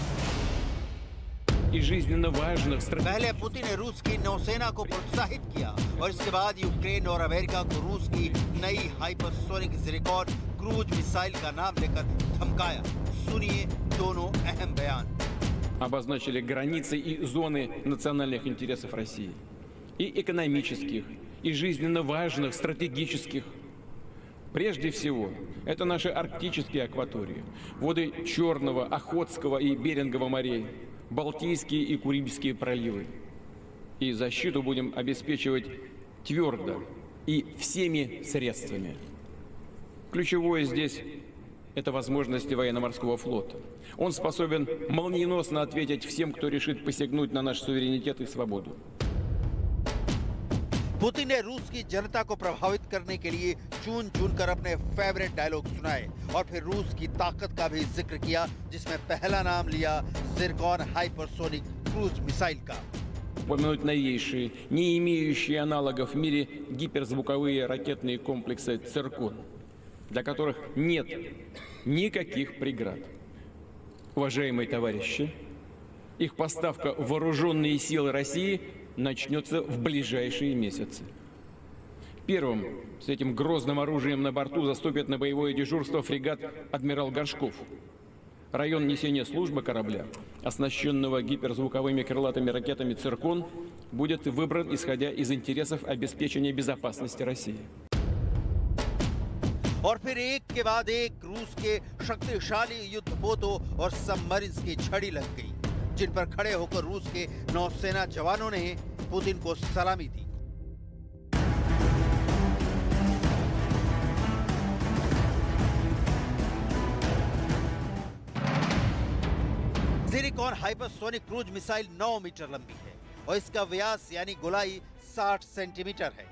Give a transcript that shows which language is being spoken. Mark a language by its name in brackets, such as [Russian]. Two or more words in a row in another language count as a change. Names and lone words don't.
[Hindi] पहले पुतिन ने रूस की नौसेना को प्रोत्साहित किया और इसके बाद यूक्रेन और अमेरिका को रूस की नई हाइपरसोनिक ज़िरकॉन [English] cruise missile [Hindi] का नाम लेकर धमकाया। सुनिए दोनों अहम बयान। [Russian] Обозначили границы и зоны национальных интересов России, и экономических, и жизненно важных, стратегических. Прежде всего, это наши арктические акватории, воды Черного, Охотского и Берингового морей, Балтийские и Курильские проливы. И защиту будем обеспечивать твердо и всеми средствами. Ключевое здесь – это возможности военно-морского флота. Он способен молниеносно ответить всем, кто решит посягнуть на наш суверенитет и свободу. [Hindi] पुतिन ने रूस की जनता को प्रभावित करने के लिए चुन चुन कर अपने [English] favourite dialogue [Hindi] सुनाए और फिर रूस की ताकत का भी जिक्र किया, जिसमें पहला नाम लिया ज़िरकॉन [English] hypersonic cruise missile [Hindi] का। [Russian] Упомянуть новейшие, не имеющие аналогов в мире гиперзвуковые ракетные комплексы «Циркон», для которых нет никаких преград. Уважаемые товарищи, их поставка в вооруженные силы России начнется в ближайшие месяцы. Первым с этим грозным оружием на борту заступит на боевое дежурство фрегат «Адмирал Горшков». Район несения службы корабля, оснащенного гиперзвуковыми крылатыми ракетами «Циркон», будет выбран исходя из интересов обеспечения безопасности России. [Hindi] और फिर एक के बाद एक रूस के शक्तिशाली युद्धपोतों और सबमरीन्स की झड़ी लग गई, जिन पर खड़े होकर रूस के नौसेना जवानों ने पुतिन को सलामी दी। ज़िरकॉन [English] hypersonic cruise missile [Hindi] 9 मीटर लंबी है और इसका व्यास यानी गोलाई 60 सेंटीमीटर है।